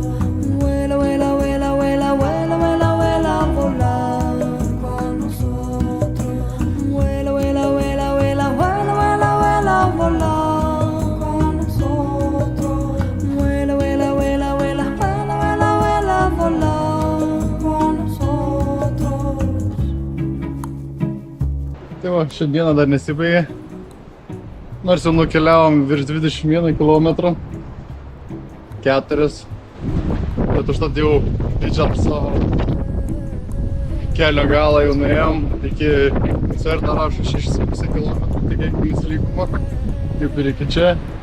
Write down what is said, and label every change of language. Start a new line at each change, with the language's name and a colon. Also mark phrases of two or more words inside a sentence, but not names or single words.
Spanish: Vuela, vuela, vuela, vuela, vuela, vuela, vuela, vola con nosotros. Vuela, vuela, vuela, vuela, vuela, vuela, vuela, vola con nosotros. Vuela, vuela, vuela, vuela, vuela, vuela, vuela, vola con nosotros.
Lithuanian: Tai va, šiandieną dar nesibaigė. Nors jau nukeliavom virš 21 km, 4, bet užtat jau didžiam savo kelio galą jau nuėjom iki Sverto rašo 6,5 km, tikėkimės lygumą, kaip ir iki čia.